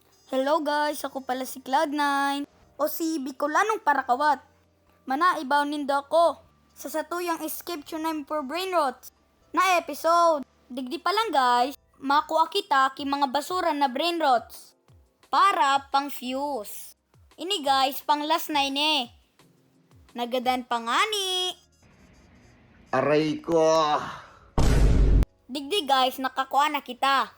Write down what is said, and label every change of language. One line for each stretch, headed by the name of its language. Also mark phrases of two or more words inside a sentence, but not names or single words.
English: Hello guys,
Bikol: ako pala si Cloud9 o si Bicolanong Parakawat. Manaibaw nindo ako sa satuyang escape tunay
English: for brain rot
Bikol: na episode. Digdi pa lang guys, makuha kita ki mga basura na
English: brain rots
Bikol: para pang fuse. Ini guys, pang last na ini. Nagadan pa nga ni. Aray ko! Digdi guys, nakakuha na kita.